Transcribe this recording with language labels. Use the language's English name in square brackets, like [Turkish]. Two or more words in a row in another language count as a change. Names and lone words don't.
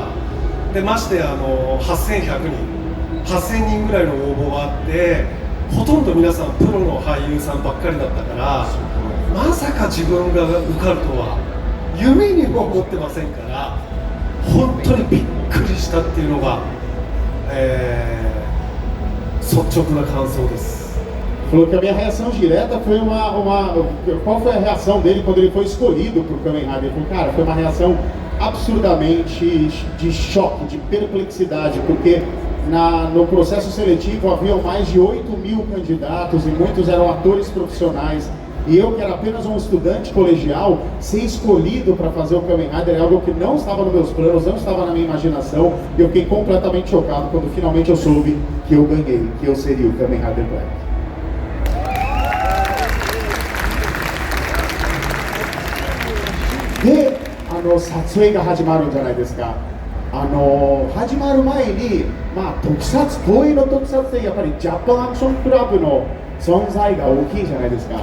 [Japanese] でまして8100人ぐらいの応募があって、ほとんど皆さんプロの俳優さんばっかりだったから、まさか自分が受かるとは夢にも思ってませんから、本当にびっくりしたっていうのが、率直な感想です。 [Portuguese] Falou que a minha reação direta foi Qual foi a reação dele quando ele foi escolhido para o Kamen Rider? Ele falou, cara, foi uma reação absurdamente de choque, de perplexidade, porque no processo seletivo haviam mais de 8.000 candidatos e muitos eram atores profissionais. E eu, que era apenas um estudante colegial, ser escolhido para fazer o Kamen Rider é algo que não estava nos meus planos, não estava na minha imaginação. E eu fiquei completamente chocado quando finalmente eu soube que eu ganhei, que eu seria o Kamen Rider Black. [Japanese] で、撮影が始まるんじゃないですか。始まる前に、東映の特撮ってやっぱりジャパンアクションクラブの存在が大きいじゃないですか。